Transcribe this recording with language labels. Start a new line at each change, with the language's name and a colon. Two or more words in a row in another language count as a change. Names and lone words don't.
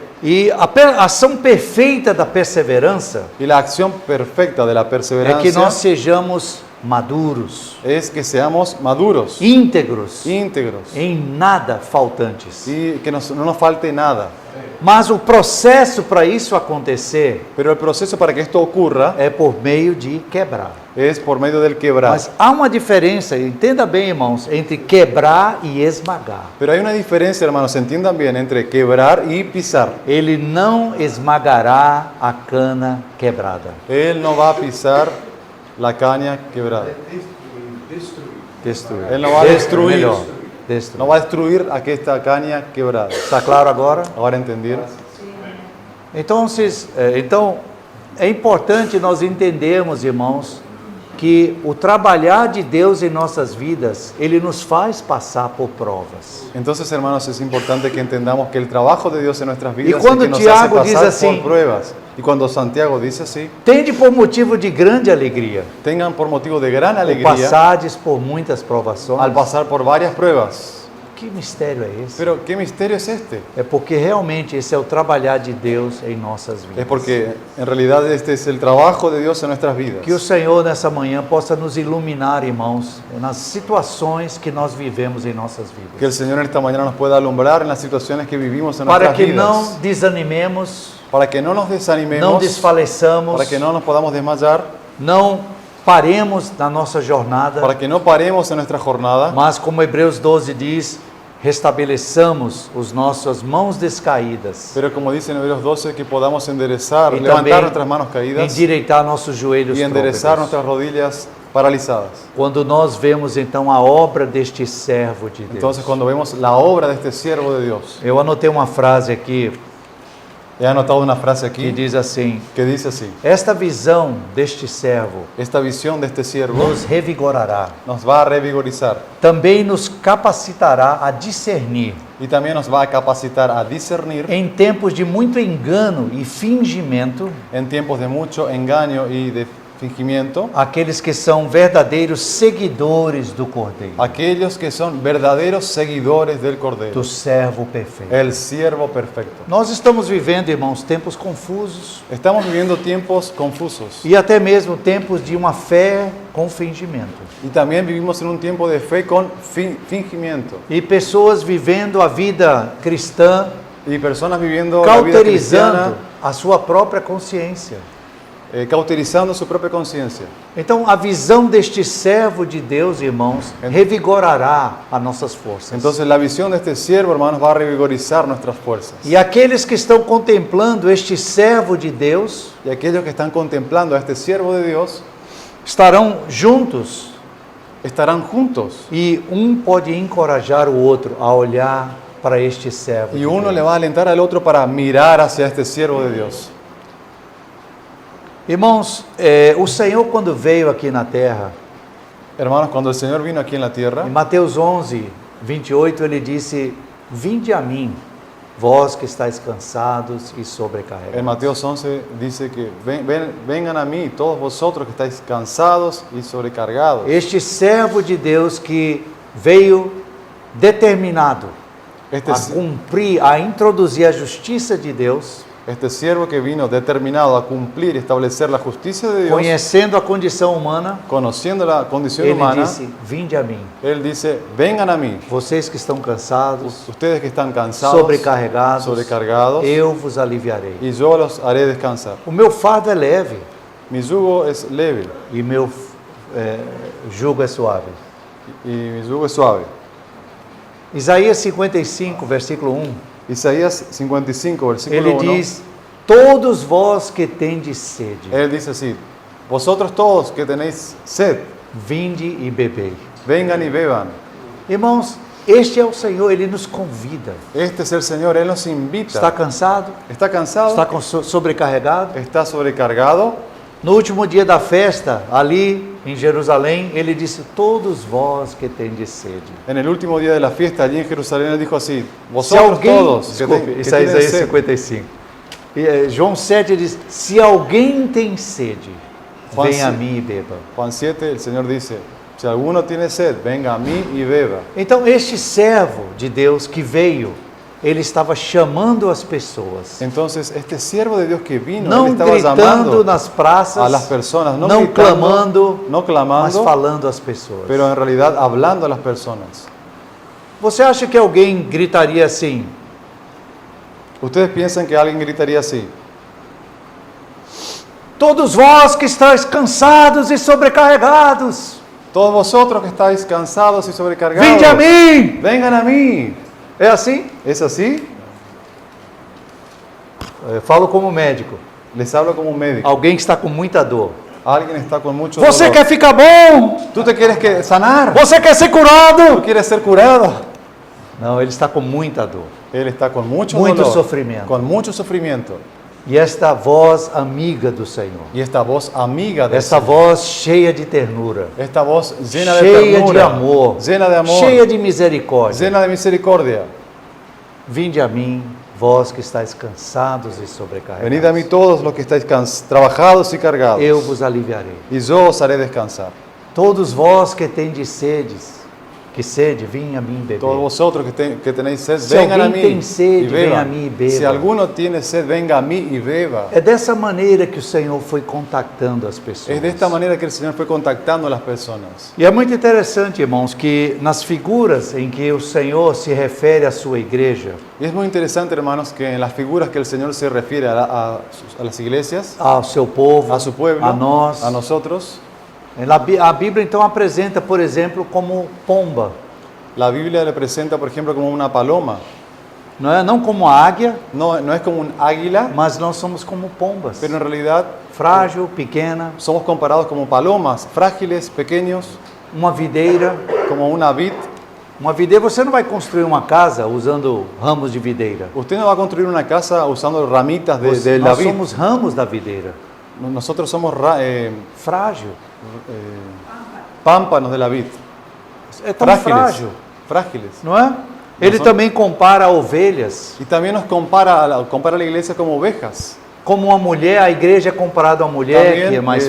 Portuguese: E a ação perfeita da perseverança
Spanish: Y la acción perfecta de la
Portuguese: é que
Spanish: perseverancia
Portuguese: nós sejamos maduros,
Spanish: es que seamos maduros,
Portuguese: íntegros,
Spanish: íntegros,
Portuguese: em nada faltantes.
Spanish: y que no nos falte nada.
Portuguese: Mas o processo para isso acontecer
Spanish: Pero el proceso para que esto ocurra
Portuguese: é por meio de quebrar.
Spanish: es por medio del quebrar.
Portuguese: Mas há uma diferença, entenda bem, irmãos, entre quebrar e esmagar.
Spanish: Pero hay una diferencia, hermanos, entiendan bien, entre quebrar y pisar.
Portuguese: Ele não esmagará a cana quebrada.
Spanish: Él no va a pisar la caña quebrada.
Portuguese: Destruir. Ele não vai destruir. Melhor, destruir.
Spanish: No va a destruir aquesta caña quebrada.
Portuguese: Está claro agora?
Spanish: Ahora entenderam?
Portuguese: Então, é importante nós entendermos, irmãos, que o trabalhar de Deus em nossas vidas, Ele nos faz passar por provas.
Spanish: Entonces, hermanos, es importante que entendamos que el trabajo de Dios en nuestras vidas es cuando que nos
Portuguese: Tiago
Spanish: hace dice pasar así, por pruebas. Y cuando Santiago dice así,
Portuguese: Tende por motivo de grande alegria
Spanish: tengan por motivo de gran
Portuguese: o
Spanish: alegría
Portuguese: passardes por muitas provações.
Spanish: al pasar por varias pruebas.
Portuguese: Que mistério é esse?
Spanish: Pero, ¿qué misterio es este?
Portuguese: É porque realmente esse é o trabalhar de Deus em nossas vidas.
Spanish: Es porque en realidad este es el trabajo de Dios en nuestras vidas.
Portuguese: Que o Senhor nessa manhã possa nos iluminar, irmãos, nas situações que nós vivemos em nossas
Spanish: Que el
Portuguese: vidas.
Spanish: Señor en esta mañana nos pueda alumbrar en las situaciones que vivimos en
Portuguese: Para
Spanish: nuestras
Portuguese: que
Spanish: vidas.
Portuguese: não desanimemos,
Spanish: Para que no nos desanimemos,
Portuguese: não desfaleçamos,
Spanish: para que no nos podamos desmayar,
Portuguese: não paremos na nossa jornada,
Spanish: para que no paremos en nuestra jornada,
Portuguese: mas como Hebreus 12 diz, restabeleçamos as nossas mãos descaídas.
Spanish: pero como dice en Hebreos 12, que podamos enderezar,
Portuguese: E levantar também
Spanish: nuestras manos caídas
Portuguese: endireitar nossos joelhos
Spanish: y enderezar
Portuguese: trôpegos.
Spanish: nuestras rodillas paralizadas.
Portuguese: Quando nós vemos então a obra deste servo de Deus.
Spanish: Entonces, cuando vemos la obra de este siervo de Dios,
Portuguese: Eu anotei uma frase aqui
Spanish: he anotado una frase
Portuguese: que
Spanish: aquí
Portuguese: diz assim:
Spanish: que dice así:
Portuguese: esta visão deste servo
Spanish: esta visión de este siervo
Portuguese: nos revigorará,
Spanish: nos va a revigorizar
Portuguese: também nos capacitará a discernir
Spanish: y también nos va a capacitar a discernir
Portuguese: em tempos de muito engano e fingimento
Spanish: en tiempos de mucho engaño y de fingimiento,
Portuguese: aqueles que são verdadeiros seguidores do Cordeiro,
Spanish: aquellos que son verdaderos seguidores del Cordero,
Portuguese: do servo perfeito.
Spanish: el siervo perfecto.
Portuguese: Nós estamos vivendo, irmãos, tempos confusos
Spanish: Estamos viviendo tiempos confusos
Portuguese: e até mesmo tempos de uma fé com fingimento.
Spanish: y también vivimos en un tiempo de fe con fingimiento
Portuguese: E pessoas vivendo a vida cristã,
Spanish: y personas viviendo la vida
Portuguese: cauterizando
Spanish: cristiana,
Portuguese: a sua própria consciência.
Spanish: cauterizando su propia conciencia.
Portuguese: Então, a visão deste servo de Deus, irmãos, revigorará as nossas forças.
Spanish: Entonces la visión de este siervo, hermanos, va a revigorizar nuestras fuerzas.
Portuguese: E aqueles que estão contemplando este servo de Deus
Spanish: Y aquellos que están contemplando a este siervo de Dios
Portuguese: estarão juntos
Spanish: estarán juntos.
Portuguese: e pode encorajar o outro a olhar para este servo.
Spanish: Y de uno
Portuguese: Deus.
Spanish: le va a alentar al otro para mirar hacia este siervo de Dios.
Portuguese: Irmãos, o Senhor quando veio aqui na terra,
Spanish: Hermanos, cuando el Señor vino aquí en la tierra,
Portuguese: em Mateus 11, 28, ele disse: Vinde a mim, vós que estáis cansados e
Spanish: en
Portuguese: sobrecarregados.
Spanish: Mateo 11 dice que vengan a mí todos vosotros que estáis cansados y sobrecargados.
Portuguese: Este servo de Deus que veio determinado
Spanish: Este,
Portuguese: a cumprir, a introduzir a justiça de Deus,
Spanish: este siervo que vino determinado a cumplir y establecer la justicia de Dios,
Portuguese: conhecendo a condição humana,
Spanish: conociendo la condición
Portuguese: ele
Spanish: humana,
Portuguese: disse: Vinde a mim,
Spanish: Él dice, vengan a mí,
Portuguese: vocês que estão cansados,
Spanish: ustedes que están cansados,
Portuguese: sobrecarregados,
Spanish: sobrecargados,
Portuguese: eu vos aliviarei.
Spanish: y yo los haré descansar.
Portuguese: O meu fardo é leve
Spanish: Mi yugo es leve
Portuguese: e meu jugo é suave.
Spanish: y mi yugo es suave.
Portuguese: Isaías 55, versículo 1,
Spanish: Isaías 55, versículo
Portuguese: ele
Spanish: 1,
Portuguese: diz: Todos vós que tendes sede,
Spanish: Él dice así, vosotros todos que tenéis sed,
Portuguese: vinde e bebei.
Spanish: vengan y beban.
Portuguese: Irmãos, este é o Senhor, Ele nos convida.
Spanish: Este es el Señor, Él nos invita.
Portuguese: Está cansado?
Spanish: ¿Está cansado?
Portuguese: Está sobrecarregado?
Spanish: ¿Está sobrecargado?
Portuguese: No último dia da festa, ali em Jerusalém, ele disse: todos vós que tendes sede.
Spanish: En el último día de la fiesta, allí en Jerusalén, él dijo así:
Portuguese: Se
Spanish: vosotros
Portuguese: alguém,
Spanish: todos que,
Portuguese: desculpe, isso é
Spanish: tienen
Portuguese: Isaías
Spanish: sed.
Portuguese: 55. João 7 diz: se alguém tem sede,
Spanish: Juan
Portuguese: venha a
Spanish: 7.
Portuguese: mim e beba.
Spanish: Juan 7, el Señor dice: si alguno tiene sed, venga a mí y beba.
Portuguese: Então, este servo de Deus que veio, ele estava chamando as pessoas,
Spanish: Entonces, este siervo de Dios que vino,
Portuguese: não
Spanish: él estaba
Portuguese: gritando
Spanish: llamando
Portuguese: nas praças,
Spanish: a las personas, no
Portuguese: não
Spanish: gritando,
Portuguese: clamando,
Spanish: no
Portuguese: mas
Spanish: clamando,
Portuguese: falando às pessoas.
Spanish: pero en realidad hablando a las personas.
Portuguese: Você acha que alguém gritaria assim:
Spanish: Ustedes piensan que alguien gritaría así:
Portuguese: todos vós que estáis cansados e sobrecarregados,
Spanish: todos vosotros que estáis cansados y sobrecargados,
Portuguese: vinde a mim!
Spanish: vengan a mí.
Portuguese: É assim?
Spanish: ¿Es así?
Portuguese: Eu falo como médico.
Spanish: Les hablo como un médico.
Portuguese: Alguém que está com muita dor.
Spanish: Alguien está con mucho
Portuguese: Você
Spanish: dolor.
Portuguese: quer ficar bom?
Spanish: ¿Tú te quieres sanar?
Portuguese: Você quer ser
Spanish: ¿Tú
Portuguese: curado?
Spanish: quieres ser curado?
Portuguese: Não, ele está com muita dor.
Spanish: Él está con mucho
Portuguese: Muito
Spanish: dolor,
Portuguese: sofrimento.
Spanish: con mucho sufrimiento.
Portuguese: E esta voz amiga do Senhor,
Spanish: Y esta voz amiga de
Portuguese: esta voz cheia de ternura,
Spanish: esta voz llena de
Portuguese: cheia de
Spanish: ternura,
Portuguese: amor,
Spanish: llena de amor,
Portuguese: cheia de misericórdia.
Spanish: llena de misericordia.
Portuguese: Vinde a mim, vós que estáis cansados e
Spanish: Venid a mí
Portuguese: sobrecarregados.
Spanish: todos los que estáis trabajados y cargados,
Portuguese: Eu vos aliviarei.
Spanish: y yo os haré descansar.
Portuguese: Todos vós que tendes sedes, que sede, vim a mim beber.
Spanish: Todos vosotros que tenéis sed, Si vengan a alguien mí tiene sed, y beban. venga a mí y beba. Si alguno tiene sed, venga a mí y beba.
Portuguese: É dessa maneira que o Senhor foi contactando as pessoas.
Spanish: Es de esta manera que el Señor fue contactando a las personas.
Portuguese: E é muito interessante, irmãos, que nas figuras em que o Senhor se refere à sua igreja,
Spanish: Y es muy interesante, hermanos, que en las figuras que el Señor se refiere a las iglesias,
Portuguese: ao seu povo,
Spanish: a su pueblo,
Portuguese: a nós,
Spanish: a nosotros,
Portuguese: a Bíblia então apresenta, por exemplo, como pomba,
Spanish: la Biblia le presenta, por ejemplo, como una paloma.
Portuguese: não é? Não como águia,
Spanish: No es como un águila,
Portuguese: mas nós somos como pombas,
Spanish: pero en realidad
Portuguese: frágil, pequena,
Spanish: somos comparados como palomas, frágiles, pequeños,
Portuguese: uma videira.
Spanish: como una vid.
Portuguese: Uma videira, você não vai construir uma casa usando ramos de videira.
Spanish: Usted no va a construir una casa usando ramitas de la
Portuguese: Nós
Spanish: vid.
Portuguese: somos ramos da videira,
Spanish: Nosotros somos
Portuguese: frágil.
Spanish: pámpanos de la vid.
Portuguese: É tão
Spanish: Frágiles.
Portuguese: frágil,
Spanish: Frágiles.
Portuguese: não é? Ele Nós também compara ovelhas.
Spanish: Y también nos compara a la iglesia como ovejas.
Portuguese: Como uma mulher, a igreja é comparada a uma mulher que é mais